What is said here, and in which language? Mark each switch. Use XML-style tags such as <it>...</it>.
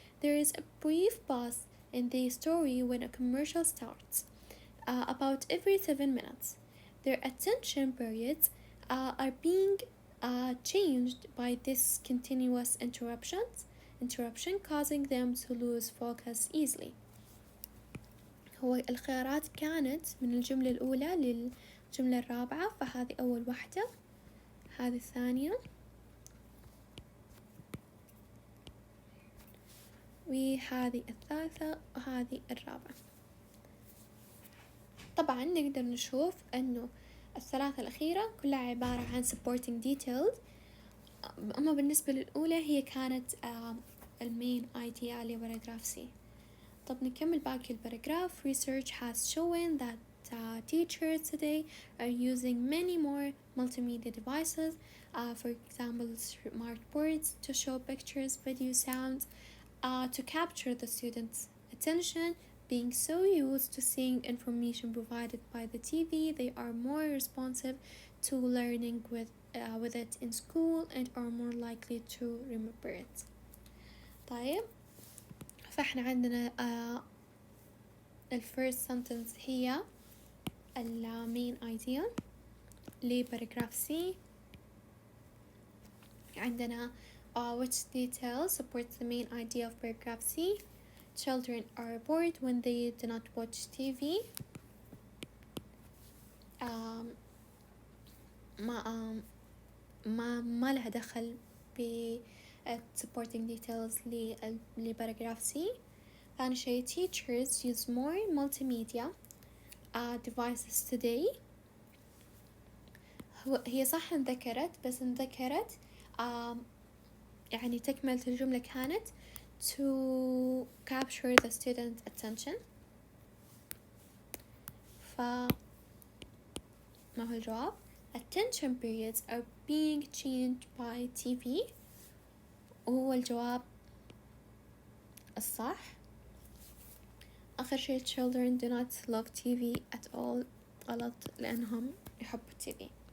<en>There is a brief pause in the story when a commercial starts, about every 7 minutes. Their attention periods are being changed by this continuous interruption causing them to lose focus easily.</en> <ar>هو الخيارات كانت من الجملة الأولى للجملة الرابعة، فهذه أول واحدة، هذه الثانية، وهذه الثالثة، وهذه الرابعة. طبعا نقدر نشوف أنه الثلاثة الأخيرة كلها عبارة عن</ar> <en>supporting details،</en> <ar>أما بالنسبة للأولى هي كانت المين idea لباراجراف C. طب نكمل باقي الباراجراف.</ar> <en>Research has shown that teachers today are using many more multimedia devices, for example smart boards to show pictures, video, sounds, to capture the students' attention. Being so used to seeing information provided by the TV, they are more responsive to learning with it in school and are more likely to remember it.</en> <ar>طيب فاحنا عندنا الفيرست sentence هي المين idea لباراجراف C. عندنا</ar> <en>which details supports the main idea of paragraph C. Children are bored when they do not watch TV.</en> <ar>ما لها دخل ب</ar> <en>supporting details</en> <ar>لباراجراف C. ثاني شيء</ar> <en>teachers use more multimedia devices today.</en> <ar>هي صح انذكرت، بس انذكرت يعني تكملة الجملة كانت</ar> <en>to capture the student's attention.</en> <ar>ما هو الجواب؟</ar> <en>attention periods are being changed by TV،</en> <ar>وهو الجواب الصح. آخر شيء</ar> <en>children do not love TV at all،</en> <ar>غلط لأنهم يحبوا</ar> <en>TV.</en>